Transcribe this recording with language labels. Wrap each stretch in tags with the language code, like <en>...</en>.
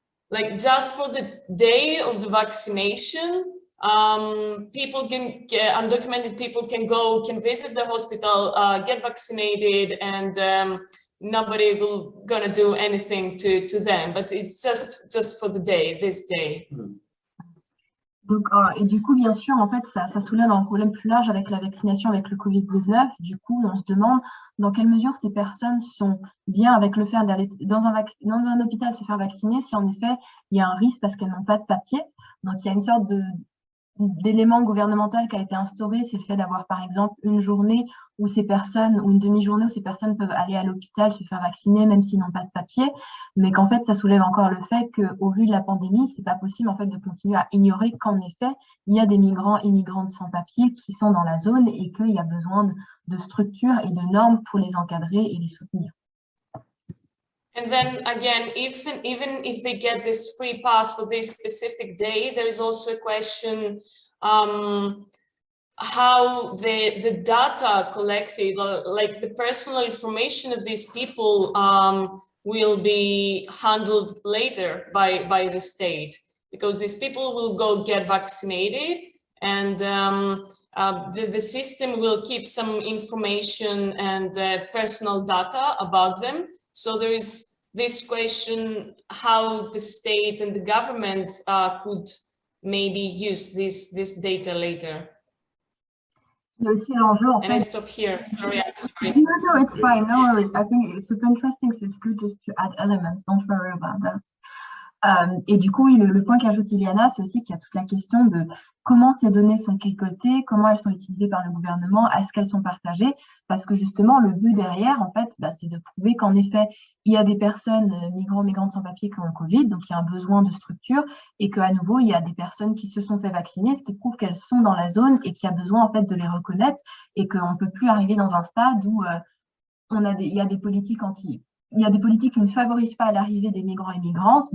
<en>Like just for the day of the vaccination, people can get, undocumented people can visit the hospital, get vaccinated, and nobody will gonna do anything to them. But it's just for the day, this day.</en> <fr>Donc, et du coup, bien sûr, en fait, ça soulève un problème plus large avec la vaccination avec le Covid-19. Du coup, on se demande dans quelle mesure ces personnes sont bien avec le fait d'aller dans un hôpital se faire vacciner, si en effet, il y a un risque parce qu'elles n'ont pas de papier. Donc, il y a une sorte d'élément gouvernemental qui a été instauré, c'est le fait d'avoir, par exemple, une journée où ces personnes, ou une demi-journée où ces personnes peuvent aller à l'hôpital se faire vacciner, même s'ils n'ont pas de papier, mais qu'en fait, ça soulève encore le fait qu'au vu de la pandémie, c'est pas possible en fait de continuer à ignorer qu'en effet, il y a des migrants et migrantes sans papier qui sont dans la zone et qu'il y a besoin de structures et de normes pour les encadrer et les soutenir.</fr> <en>And then again, even if they get this free pass for this specific day, there is also a question how the data collected, like the personal information of these people, will be handled later by the state, because these people will go get vaccinated, and the system will keep some information and personal data about them. So there is this question how the state and the government could maybe use this data later.</en> <fr>Il y a aussi l'enjeu, en</fr> <en>And I</en> <fr>fait.</fr> <en>stop here. Sorry, I'm sorry. No, it's fine. No worries. I think it's super interesting, so it's good just to add elements. Don't worry about that.</en> <fr>Et du coup, le point qu'ajoute Iliana, c'est aussi qu'il y a toute la question de comment ces données sont récoltées, comment elles sont utilisées par le gouvernement, est-ce qu'elles sont partagées, parce que justement, le but derrière, en fait, c'est de prouver qu'en effet, il y a des personnes migrantes sans papier qui ont le Covid, donc il y a un besoin de structure, et qu'à nouveau, il y a des personnes qui se sont fait vacciner, ce qui prouve qu'elles sont dans la zone et qu'il y a besoin en fait de les reconnaître, et qu'on ne peut plus arriver dans un stade où il y a des politiques il y a des politiques qui ne favorisent pas l'arrivée des migrants et migrantes.</fr>